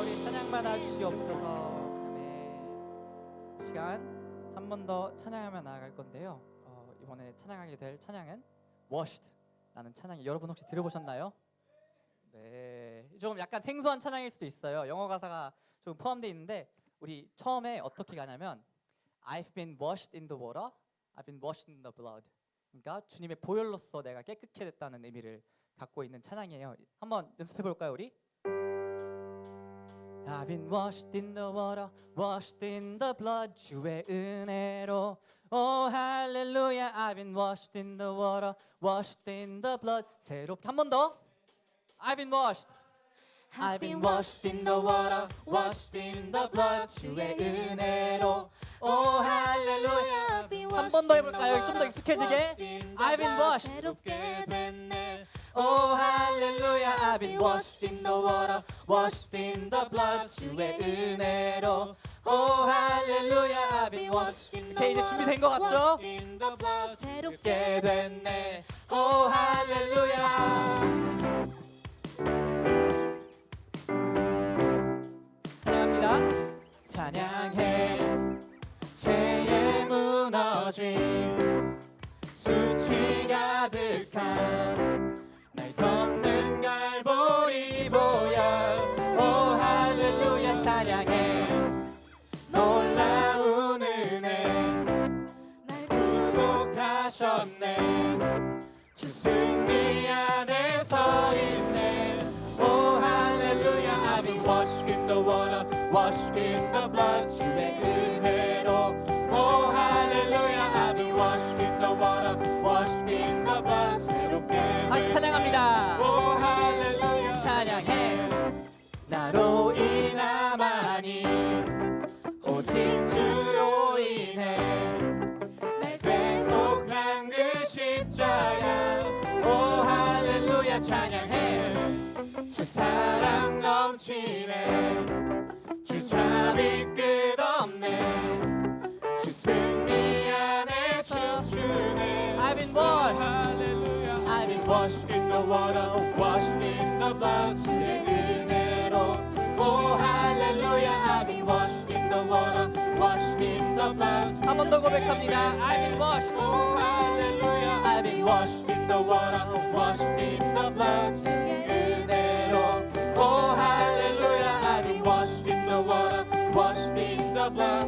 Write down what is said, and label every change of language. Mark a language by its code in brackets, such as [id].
[ko] 우리 찬양 받아 주시옵소서. 아멘. 이 시간 한 번 더 찬양하며 나아갈 건데요. 이번에 찬양하게 될 찬양은 Washed라는 찬양이 여러분 혹시 들어보셨나요? 네, 조금 약간 생소한 찬양일 수도 있어요. 영어 가사가 조금 포함되어 있는데 우리 처음에 어떻게 가냐면 [en] I've been washed in the water, I've been washed in the blood. [ko] 그러니까 주님의 보혈로서 내가 깨끗게 됐다는 의미를 갖고 있는 찬양이에요. 한번 연습해 볼까요, 우리? [en] I've been washed in the water, washed in the blood. [ko] 주의 은혜로, [en] oh hallelujah. I've been washed in the water, washed in the blood. [ko] 새롭게 한 번 더. [en] I've been washed. I've been washed in the water, washed in the blood. [ko] 주의 은혜로, [en] oh hallelujah. [ko] 한 번 더 해볼까요? 좀 더 익숙해지게. [en] I've been washed. [ko] 새롭게 됐네. [en] Oh hallelujah. I've been washed in the water, washed in the blood. [ko] 주의 은혜로, [en] oh hallelujah. I've been washed in the water. [ko] 이제 준비된 것 같죠? [en] in the blood. [ko] 새롭게 됐네. [en] Oh hallelujah. [ko] 찬양합니다. 찬양해. 죄에 무너진 수치 가득한 날 덮는 갈보리 보혈. 오 할렐루야. 찬양해. 놀라운 은혜 날 구속하셨네. 주 승리 안에 서 있네. 오 할렐루야. [en] I've been washed in the water, washed in the blood. [ko] 주의 은혜로, 오 할렐루야. [en] I've been washed in the water, washed in the blood. [ko] 새롭게 다시 찬양합니다. 오 할렐루야. 찬양해. 나로 인함아니 오직 주로 인해 날 대속한 그 십자가. 오 할렐루야. 찬양해. 주 사랑 넘치네. 주 자비 끝없네. 주 승리 안에 춤추네. [en] I've been washed. Hallelujah. I've been washed in the water, washed in the blood. [ko] 주의 은혜로, [en] oh hallelujah. I've been washed in the water, washed in the blood. [ko] 한 번 더 고백합니다. [en] I've been washed. Oh hallelujah. I've been washed in the water, washed in the blood. [ko] 주의 은혜로, [en] oh hallelujah. I've been washed in the water, washed in the blood.